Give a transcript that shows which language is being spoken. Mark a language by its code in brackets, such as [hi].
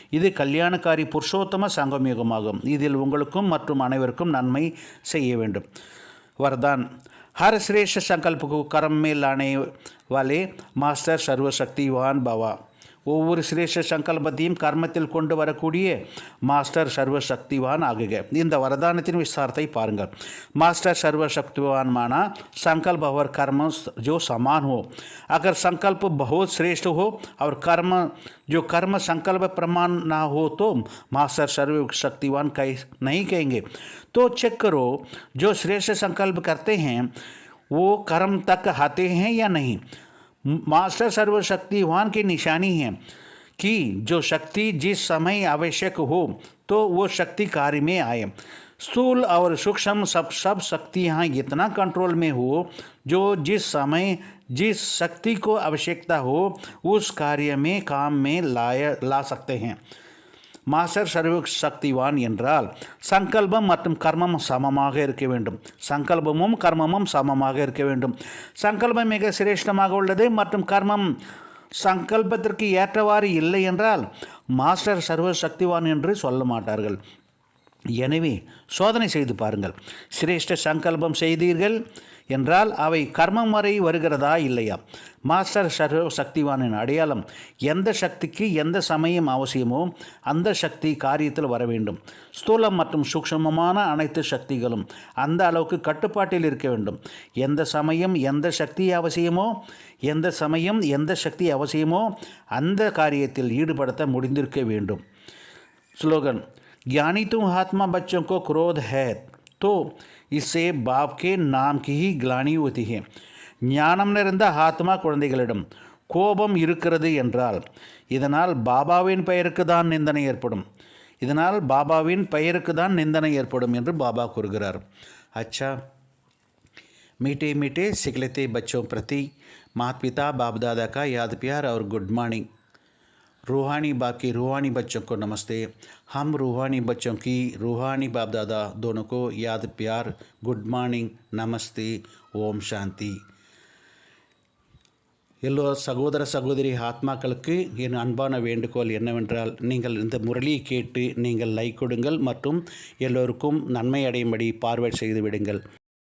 [ta] இது கல்யாணக்காரி புருஷோத்தம சங்கமயுகமாகும். இதில் உங்களுக்கும் மற்றும் அனைவருக்கும் நன்மை செய்ய வேண்டும். [hi] वरदान, हर श्रेष्ठ संकल्प को कर्म में लाने वाले मास्टर सर्वशक्तिवान भवा. [ta] ஒவ்வொரு சிரேஷ்ட சங்கல்பத்தையும் கர்மத்தில் கொண்டு வரக்கூடிய மாஸ்டர் சர்வசக்திவான் ஆகுக. இந்த வரதானத்தின் விசாரத்தை பாருங்கள். [hi] मास्टर सर्वशक्तिवान माना संकल्प और कर्म जो समान हो. अगर संकल्प बहुत श्रेष्ठ हो और कर्म संकल्प प्रमाण ना हो तो मास्टर सर्वशक्तिवान नहीं कहेंगे. तो चेक करो, जो श्रेष्ठ संकल्प करते हैं वो कर्म तक आते हैं या नहीं. मास्टर सर्वशक्तिवान की निशानी है कि जो शक्ति जिस समय आवश्यक हो तो वो शक्ति कार्य में आए. स्थूल और सूक्ष्म सब शक्तियाँ इतना कंट्रोल में हो जो जिस समय जिस शक्ति को आवश्यकता हो उस कार्य में काम में ला सकते हैं. [ta] மாஸ்டர் சர்வசக்திவான் என்றால் சங்கல்பம் மற்றும் கர்மம் சமமாக இருக்க வேண்டும். சங்கல்பமும் கர்மமும் சமமாக இருக்க வேண்டும். சங்கல்பம் மிக சிரேஷ்டமாக உள்ளது மற்றும் கர்மம் சங்கல்பத்திற்கு ஏற்றவாறு இல்லை என்றால் மாஸ்டர் சர்வசக்திவான் என்று சொல்ல மாட்டார்கள். எனவே சோதனை செய்து பாருங்கள். சிரேஷ்ட சங்கல்பம் செய்தீர்கள் என்றால் அவை கர்மம் வரை வருகிறதா இல்லையா. மாஸ்டர் சர்வசக்திவானின் அடையாளம், எந்த சக்திக்கு எந்த சமயம் அவசியமோ அந்த சக்தி காரியத்தில் வர வேண்டும். ஸ்தூலம் மற்றும் சூக்ஷ்மமான அனைத்து சக்திகளும் அந்த அளவுக்கு கட்டுப்பாட்டில் இருக்க வேண்டும். எந்த சமயம் எந்த சக்தி அவசியமோ அந்த காரியத்தில் ஈடுபடுத்த முடிந்திருக்க வேண்டும். [hi] स्लोगन। ज्ञानी तुम आत्मा बच्चों को क्रोध है तो इससे बाप के नाम की ही ग्लानी होती है। [ta] ஞானம் நிறைந்த ஆத்மா குழந்தைகளிடம் கோபம் இருக்கிறது என்றால் இதனால் பாபாவின் பெயருக்கு தான் நிந்தனை ஏற்படும், இதனால் பாபாவின் பெயருக்கு தான் நிந்தனை ஏற்படும் என்று பாபா கூறுகிறார்। [hi] अच्छा, मीठे मीठे सिखलते बच्चों प्रति माता पिता बाप दादा का याद प्यार और गुड मॉर्निंग। रूहानी बाप की रूहानी बच्चों को नमस्ते। हम रूहानी बच्चों की रूहानी बाप दादा दोनों को याद प्यार, गुड मॉर्निंग, नमस्ते, ஓம் சாந்தி। [ta] எல்லோ சகோதர சகோதரி ஆத்மாக்களுக்கு என் அன்பான வேண்டுகோள் என்னவென்றால், நீங்கள் இந்த முரளியை கேட்டு நீங்கள் லைக் கொடுங்கள் மற்றும் எல்லோருக்கும் நன்மை அடையும்படி பார்வேர்ட் செய்து விடுங்கள்।